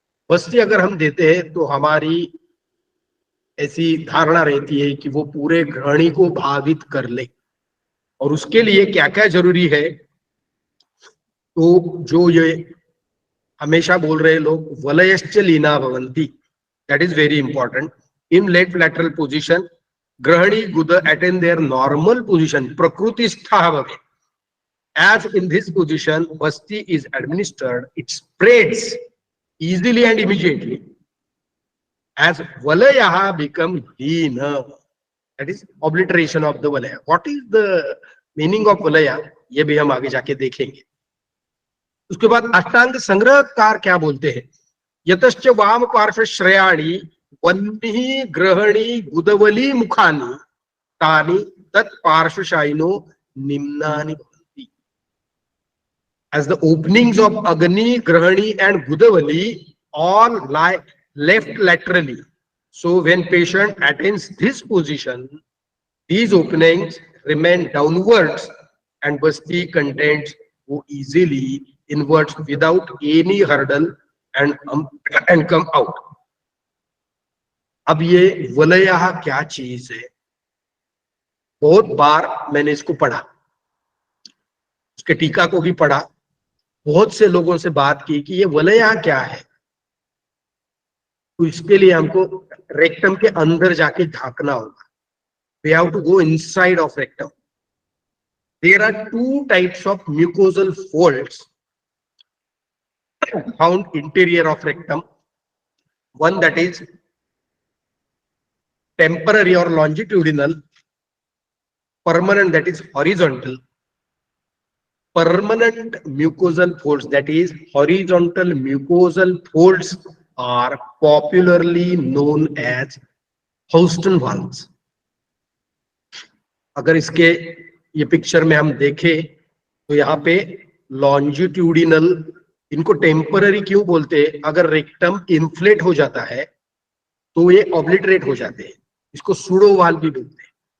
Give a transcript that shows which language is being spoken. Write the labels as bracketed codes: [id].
[hi] बस्ती अगर हम देते हैं तो हमारी ऐसी धारणा रहती है कि वो पूरे ग्रहणी को भावित कर ले, और उसके लिए क्या क्या जरूरी है। तो जो ये हमेशा बोल रहे लोग [sa] वलयश्च लीना भवन्ति, [en] That is very important. In let lateral position ग्रहणी गुद attain their normal position [sa] प्रकृतिस्था भवे। [en] As in this position basti is administered, it spreads easily and immediately. As valayah become leena, that is obliteration of the valaya. What is the meaning of valaya? [hi] ये भी हम आगे जाके देखेंगे। उसके बाद अष्टांग संग्रहकार क्या बोलते हैं? [sa] यतश्च वाम पार्श्व श्रेयाणि वन्हि ग्रहणी गुदवली मुखानि तानि तत् पार्श्वशायिनो निम्नानि। [en] As the openings of Agni, Grahani and Gudavali all lie left laterally. So when patient attains this position, these openings remain downwards and basti contents go easily inwards without any hurdle and come out. [hi] अब ये वलया क्या चीज है? बहुत बार मैंने इसको पढ़ा, उसके टीका को भी पढ़ा, बहुत से लोगों से बात की कि ये वलया क्या है। तो इसके लिए हमको रेक्टम के अंदर जाके झांकना होगा। [en] We have to go inside of rectum. There are two types of mucosal folds found interior of rectum. One that is temporary or longitudinal, permanent that is horizontal. Permanent mucosal folds, that is horizontal mucosal folds, are popularly known as Houston valves. [hi] अगर इसके ये picture में हम देखें तो यहाँ पे longitudinal, इनको टेम्पररी क्यों बोलते हैं? अगर रेक्टम इन्फ्लेट हो जाता है तो ये ऑब्लिटरेट हो जाते हैं, इसको सूडो वाल्व भी बोलते हैं।